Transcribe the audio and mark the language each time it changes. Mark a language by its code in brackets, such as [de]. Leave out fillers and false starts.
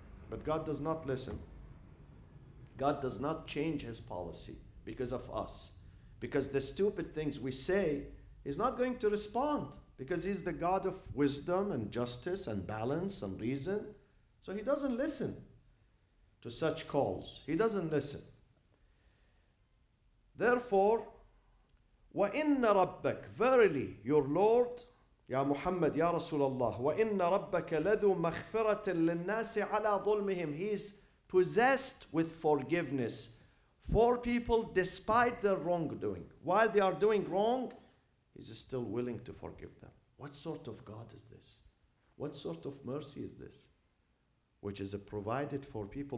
[en] But God does not listen. God does not change his policy because of us. Because the stupid things we say, he's not going to respond because he's the God of wisdom and justice and balance and reason. So he doesn't listen to such calls. He doesn't listen. [ar] Therefore, وَإِنَّ رَبَّكَ, [en] verily your Lord, [ar] Ya Muhammad, Ya Rasulullah, وَإِنَّ رَبَّكَ لَذُو مَغْفِرَةٍ لِلنَّاسِ عَلَى ظُلْمِهِمْ. [en] He's possessed with forgiveness for people despite their wrongdoing. While they are doing wrong, he's still willing to forgive them. What sort of God is this? What sort of mercy is this? Which is provided for people.